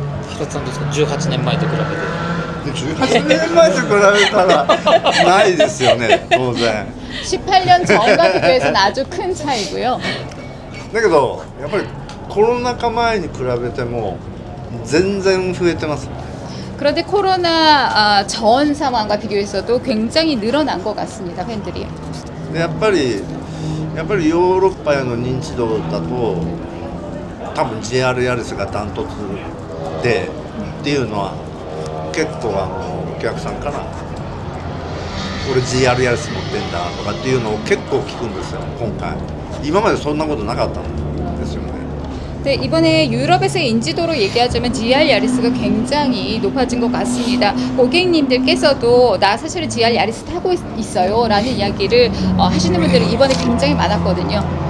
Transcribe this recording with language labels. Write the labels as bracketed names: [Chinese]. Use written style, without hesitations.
[Japanese] 平田さんどうですか18年前と比べて 18年前と比べたらないですよね当然 [Korean] 18년 전과 비교해서는 아주 큰 차이고요. [Japanese] だけどやっぱりコロナ禍前に比べても全然増えてます [Korean] 그런데 코로나 전 상황과 비교해서도 굉장히 늘어난 것 같습니다. 팬들이. [Japanese] でやっぱりヨーロッパへの認知度だと多分 JR ヤリスがダントツでっていうのは結構お客さんから俺 JR ヤリス持ってんだとかっていうのを結構聞くんですよ今回今までそんなことなかったんですよね [Korean] 네, 이번에 유럽에서의 인지도로 얘기하자면 GR 야리스가 굉장히 높아진 것 같습니다. 고객님들께서도 나 사실은 GR 야리스 타고 있어요 라는 이야기를 하시는 분들이 이번에 굉장히 많았거든요.